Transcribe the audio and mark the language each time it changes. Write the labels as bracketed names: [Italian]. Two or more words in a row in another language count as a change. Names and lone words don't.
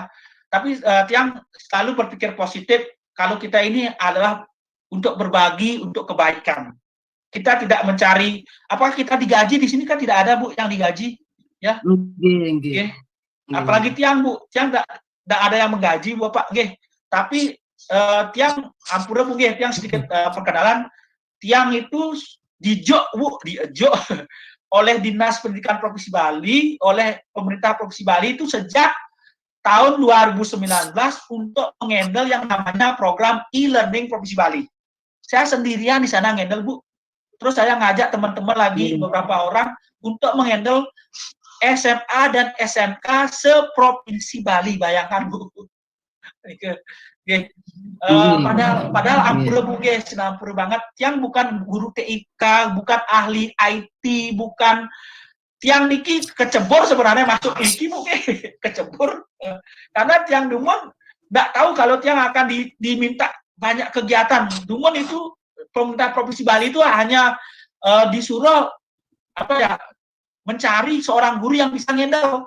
[Indonesian] Tapi Tiang selalu berpikir positif kalau kita ini adalah untuk berbagi, untuk kebaikan. Kita tidak mencari, apakah kita digaji di sini kan tidak ada Bu yang digaji, ya. Nggih. Apalagi Tiang Bu, Tiang tidak ada yang menggaji Bapak, nggih. Tapi [Balinese] Tiang ampura [Indonesian] Bu, nggih, Tiang sedikit perkenalan. Tiang itu dijok Bu, dijok oleh Dinas Pendidikan Provinsi Bali, oleh pemerintah Provinsi Bali itu sejak tahun 2019 untuk menghandle yang namanya program e-learning Provinsi Bali. Saya sendirian di sana ngendel Bu. Terus saya ngajak teman-teman lagi beberapa orang untuk menghandle SMA dan SMK seprovinsi Bali. Bayangkan Bu. Padahal ampura Bu guys, ampura banget. Tiang bukan guru TIK, bukan ahli IT, bukan [Balinese] Tiang niki [Indonesian] kecebur sebenarnya masuk iki Bu kecebur. Karena Tiang Dumon nggak tahu kalau Tiang akan diminta banyak kegiatan. Dumon itu pemerintah Provinsi Bali itu hanya disuruh apa ya, mencari seorang guru yang bisa ngendel.